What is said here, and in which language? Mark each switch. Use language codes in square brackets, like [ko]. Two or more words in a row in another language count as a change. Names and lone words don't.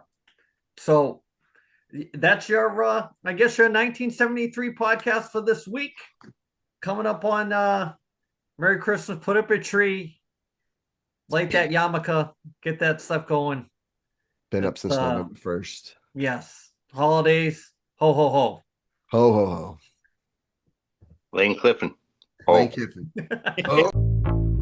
[en] So that's your I guess your 1973 podcast for this week. Coming up on Merry Christmas, put up a tree, light that yarmulke, get that stuff going. Been up It's, since November 1st. yes. Holidays. Ho ho ho. Ho ho ho. Lane Cliffin. Lane Oh. Kiffin. Oh.